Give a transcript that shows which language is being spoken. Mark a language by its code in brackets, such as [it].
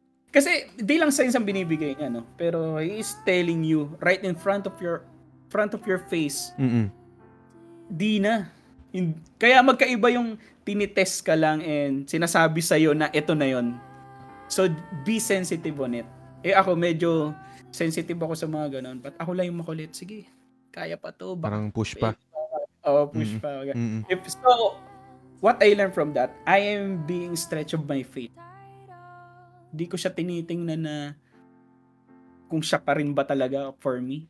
[tl] Kasi di lang signs ang binibigay niya, no? Pero [en] he is telling you right in front of your face. [tl] Di na. Kaya magkaiba yung tinitest ka lang and sinasabi sa'yo na ito na yon. [en] So, be sensitive on it. [tl] Ako medyo sensitive ako sa mga ganon. But ako lang yung makulit. Sige, kaya pa to. Parang push pa. Push pa. [en] So, what I learned from that, I am being stretched of my faith. [tl] Di ko siya tinitingnan na kung siya pa rin ba talaga [en] for me.